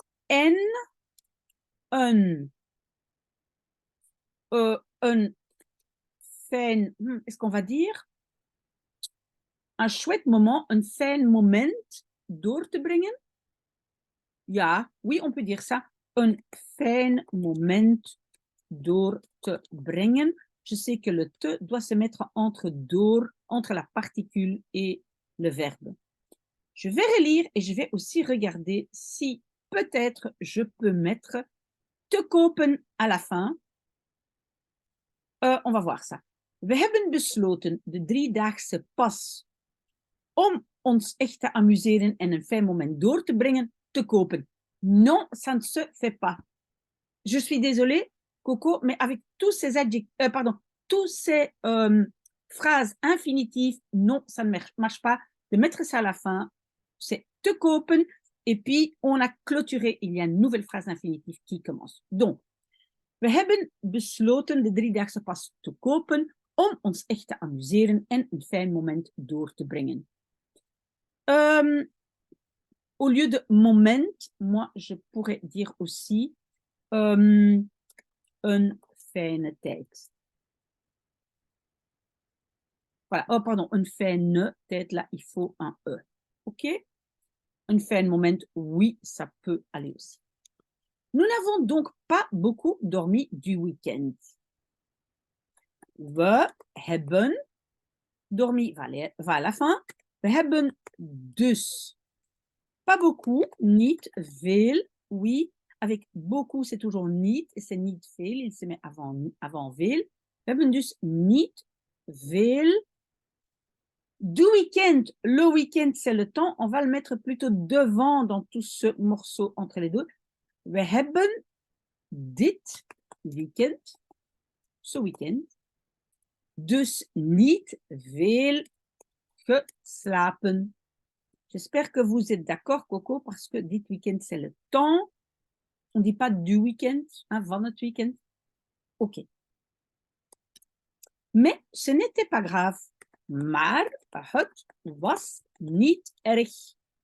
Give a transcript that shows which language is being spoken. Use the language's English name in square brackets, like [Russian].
[Dutch] En een fijn, [French] est-ce qu'on va dire un chouette moment, un [Dutch] fijn moment door te brengen? [French] Ja, oui, on peut dire ça. Un [Dutch] fijn moment door te brengen. [French] Je sais que le te doit se mettre entre door, entre la particule et le verbe. Je vais relire et je vais aussi regarder si peut-être je peux mettre [Dutch] te kopen [French] à la fin. On va voir ça. [Dutch] We hebben besloten de driedaagse pas om ons echt te amuseren en een fijn moment door te brengen, te kopen. [French] Non, ça ne se fait pas. Je suis désolée, Coco, mais avec tous ces tous ces phrases infinitives, non, ça ne marche pas. De mettre ça à la fin, c'est [Dutch] te kopen, [French] et puis on a clôturé, il y a une nouvelle phrase infinitive qui commence. [Dutch] Donc, we hebben besloten de driedaagse pas te kopen om ons echt te amuseren en een fijn moment door te brengen. [French] Au lieu de moment, moi, je pourrais dire aussi [Dutch] een fijne tijd. [French] Voilà, oh pardon, [Dutch] een fijne tijd, [French] là, il faut un E. OK? Un fijn moment, oui, ça peut aller aussi. Nous n'avons donc pas beaucoup dormi du week-end. [Dutch] We hebben [French] dormi, va à la fin. [Dutch] We hebben dus [French] pas beaucoup, [Dutch] niet veel, oui. [French] Avec beaucoup, c'est toujours niet, et c'est [Dutch] niet veel, [French] il se met avant veel. [Dutch] We hebben dus niet veel. [French] Du week-end, le week-end, c'est le temps. On va le mettre plutôt devant dans tout ce morceau entre les deux. [Dutch] We hebben dit weekend, [French] ce week-end, [Dutch] dus niet veel geslapen. [French] J'espère que vous êtes d'accord, Coco, parce que dit week-end, c'est le temps. On ne dit pas du week-end, hein, [Dutch] van het week-end. [French] OK. Mais ce n'était pas grave. [Dutch] Maar het was niet erg.